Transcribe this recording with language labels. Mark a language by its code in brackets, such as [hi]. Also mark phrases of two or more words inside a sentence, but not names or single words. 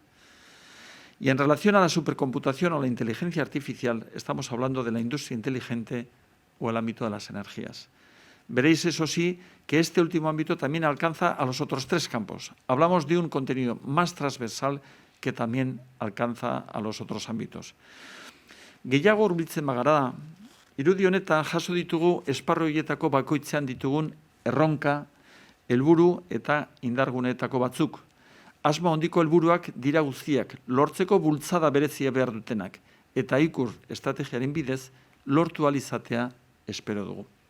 [es] Y en relación a la supercomputación o la inteligencia artificial, estamos hablando de la industria inteligente o el ámbito de las energías. Veréis, eso sí, que este último ámbito también alcanza a los otros tres campos. Hablamos de un contenido más transversal que también alcanza a los otros ámbitos. [eu] Gehiago hurbiltzen bagara, irudi honetan jaso ditugu esparru horietako bakoitzean ditugun erronka, helburu eta indarguneetako batzuk. Asmo handiko helburuak dira guztiak, lortzeko bultzada berezia behar dutenak, eta ikur estrategiaren bidez lortu ahal izatea espero dugu.